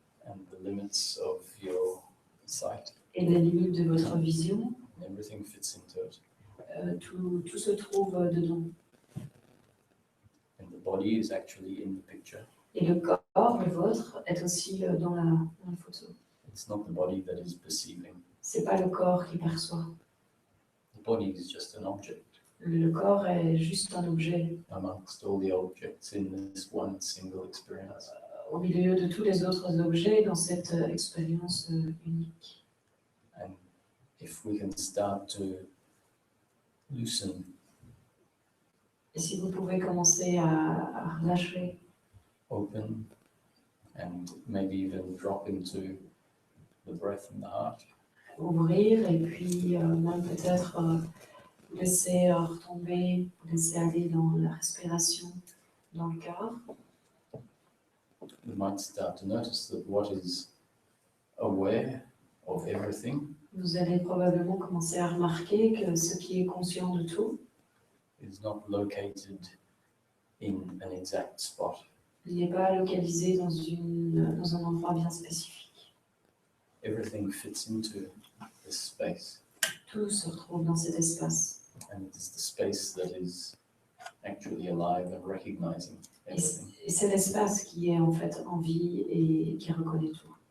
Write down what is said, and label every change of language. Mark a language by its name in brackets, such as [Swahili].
[English] And the limits of your sight. [French] Et les limites de votre vision, [English] Everything fits into it. [French] tout se trouve dedans. [English] And the body is actually in the picture. [French] Et le corps, le vôtre, est aussi dans la photo. [English] It's not the body that is perceiving. [French] C'est pas le corps qui perçoit. [English] The body is just an object [French] Le corps est juste un objet [English] amongst all the objects in this one single experience. [French] au milieu de tous les autres objets dans cette expérience unique. [English] And if we can start to loosen [French] Et si vous pouvez commencer à relâcher, [English] open, and maybe even drop into the breath and the heart. [French] ouvrir et puis même peut-être vous laisser retomber, vous laisser aller dans la respiration, dans le cœur. [English] We might start to notice that what is aware of everything [French] Vous allez probablement commencer à remarquer que ce qui est conscient de tout [English] is not located in an exact spot. [French] n'est pas localisé dans un endroit bien spécifique. [English] Everything fits into this space, [French] Tout se retrouve dans cet espace. [English] and it is the space that is actually alive and recognizing everything. [French] Et c'est l'espace qui est en fait en vie et qui reconnaît tout.